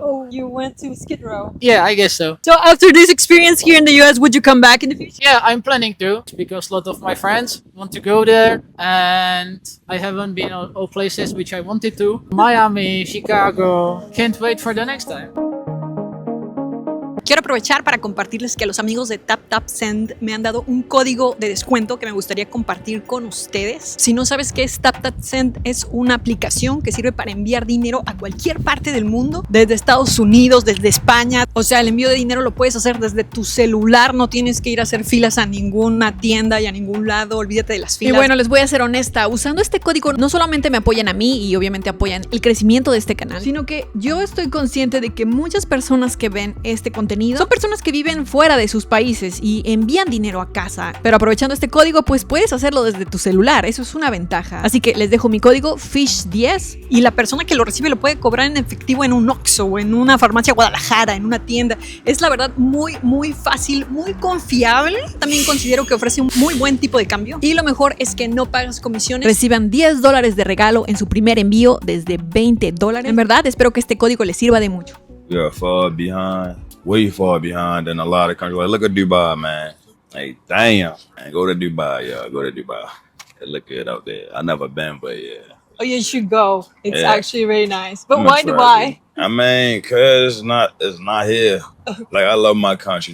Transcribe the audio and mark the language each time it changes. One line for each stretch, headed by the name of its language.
English: Oh, you went to Skid Row. yeah, I guess so. So after this experience here in the US, would you come back in the future? Yeah, I'm planning to, because a lot of my friends want to go there, and I haven't been all places which I wanted to. Miami, Chicago. Can't wait for the next time.
Spanish: Quiero aprovechar para compartirles que los amigos de TapTapSend me han dado un código de descuento que me gustaría compartir con ustedes. Si no sabes qué es TapTapSend, es una aplicación que sirve para enviar dinero a cualquier parte del mundo, desde Estados Unidos, desde España. O sea, el envío de dinero lo puedes hacer desde tu celular, no tienes que ir a hacer filas a ninguna tienda y a ningún lado, olvídate de las filas. Y bueno, les voy a ser honesta, usando este código no solamente me apoyan a mí y obviamente apoyan el crecimiento de este canal, sino que yo estoy consciente de que muchas personas que ven este contenido son personas que viven fuera de sus países y envían dinero a casa, pero aprovechando este código pues puedes hacerlo desde tu celular, eso es una ventaja. Así que les dejo mi código FISH10 y la persona que lo recibe lo puede cobrar en efectivo en un Oxxo o en una farmacia Guadalajara, en una tienda. Es la verdad muy fácil, muy confiable. También considero que ofrece un muy buen tipo de cambio y lo mejor es que no pagas comisiones. Reciban $10 de regalo en su primer envío desde $20. En verdad espero que este código les sirva de mucho.
English: We are far behind, way far behind than a lot of countries. Like, look at Dubai, man. Like, damn. Man, go to Dubai, y'all. Go to Dubai. Hey, look it out there. I never been, but yeah. Oh, you should go. It's Yeah. actually very nice. But I'm why gonna try Dubai? it. I mean, cause it's not here. Like, I love my country.